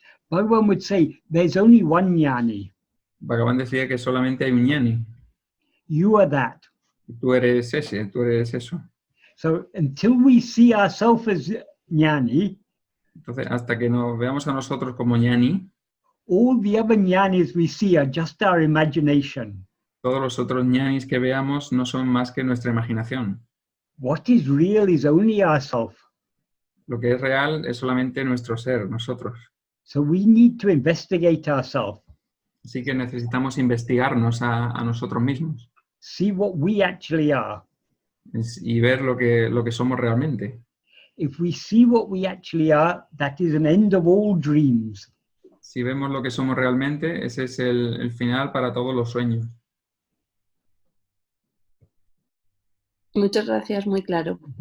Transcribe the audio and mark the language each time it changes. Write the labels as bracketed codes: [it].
[en] Bhagavan would say, there's only one jnani. [es] Bhagavan decía que solamente hay un ñani. [en] You are that. [es] Tú eres ese, tú eres eso. [en] So until we see ourselves as jnani, [es] entonces hasta que nos veamos a nosotros como ñani, [en] all the other jnanis we see are just our imagination. [es] Todos los otros ñanis que veamos no son más que nuestra imaginación. [en] What is real is only ourself. [es] Lo que es real es solamente nuestro ser, nosotros. [en] So we need to investigate ourselves. [es] Así que necesitamos investigarnos a nosotros mismos. [en] See what we actually are. [es] Y ver lo que somos realmente. [en] If we see what we actually are, that is an end of all dreams. [es] Si vemos lo que somos realmente, ese es el final para todos los sueños. Muchas gracias, muy claro.